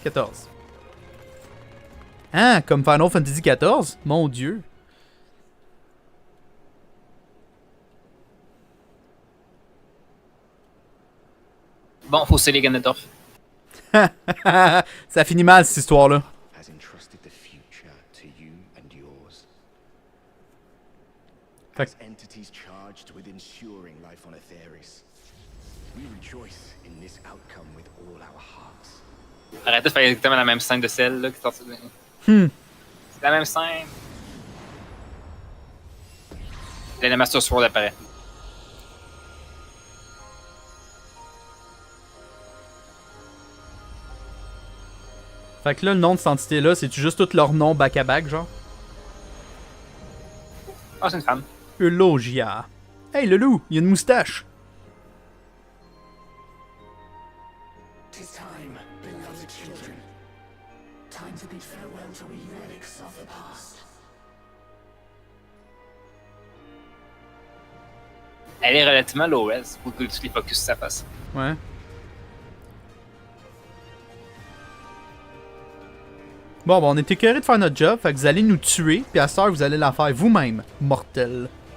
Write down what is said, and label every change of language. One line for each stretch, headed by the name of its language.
French: 14. Ah, comme Final Fantasy XIV? Mon dieu. Bon, faut sceller Ganondorf. Ça finit mal cette histoire-là.
English: has entrusted the future to you and yours.
French: Fait
English: As entities charged with ensuring life on Aetheris, we rejoice in this outcome with all our hearts.
French: Arrêtez de faire exactement la même scène de celle là qui est sortie de... C'est la même scène. Là, la Master Sword apparaît. Fait que là, le nom de cette entité-là, c'est-tu juste tous leurs noms back-à-back, genre? Ah, c'est une femme. Eulogia. Hey, le loup, il y a une moustache.
English: Tis time, beloved children. Time to bid farewell to we relics of the past.
French: Elle est relativement low res pour que tous les focus ça passe. Ouais. Bon, on est écœurés de faire notre job, fait que vous allez nous tuer, puis à cette heure, vous allez la faire vous-même, mortel.